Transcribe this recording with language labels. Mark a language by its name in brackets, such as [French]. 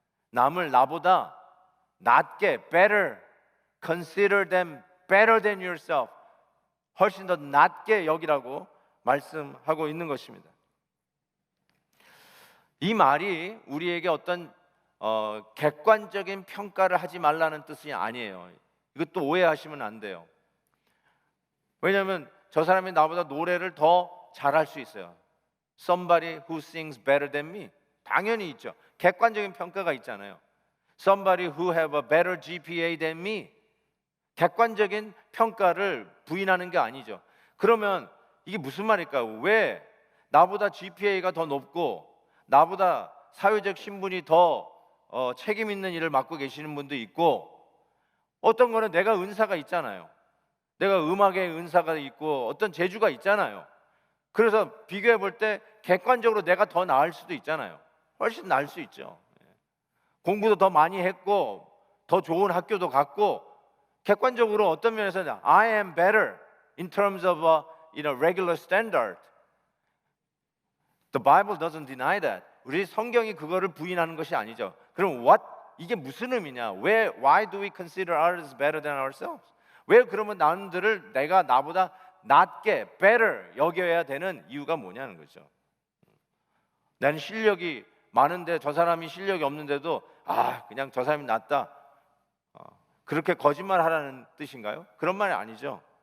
[Korean] 남을 나보다 낮게, [English] better, consider them better than yourself, [Korean] 훨씬 더 낮게 여기라고 말씀하고 있는 것입니다. 이 말이 우리에게 어떤 객관적인 평가를 하지 말라는 뜻이 아니에요. 이것도 오해하시면 안 돼요. 왜냐하면 저 사람이 나보다 노래를 더 잘할 수 있어요. [English] Somebody who sings better than me. [Korean] 당연히 있죠. 객관적인 평가가 있잖아요. [English] Somebody who have a better GPA than me. [Korean] 객관적인 평가를 부인하는 게 아니죠. 그러면 이게 무슨 말일까요? 왜 나보다 GPA가 더 높고 나보다 사회적 신분이 더 책임 있는 일을 맡고 계시는 분도 있고, 어떤 거는 내가 은사가 있잖아요. 내가 음악의 은사가 있고 어떤 재주가 있잖아요. 그래서 비교해 볼 때 객관적으로 내가 더 나을 수도 있잖아요. 훨씬 나을 수 있죠. 공부도 더 많이 했고 더 좋은 학교도 갔고, 객관적으로 어떤 면에서는 [English] I am better in terms of regular standard. The Bible doesn't deny that. [Korean] 우리 성경이 그거를 부인하는 것이 아니죠. 그럼 이게 무슨 의미냐? [English] Why do we consider others better than ourselves? [Korean] 왜 그러면 남들을 내가 나보다 낮게 better 여겨야 되는 이유가 뭐냐는 거죠. 나는 실력이 많은데 저 사람이 실력이 없는데도 그냥 저 사람이 낫다, 그렇게 거짓말하라는 뜻인가요? 그런 말이 아니죠.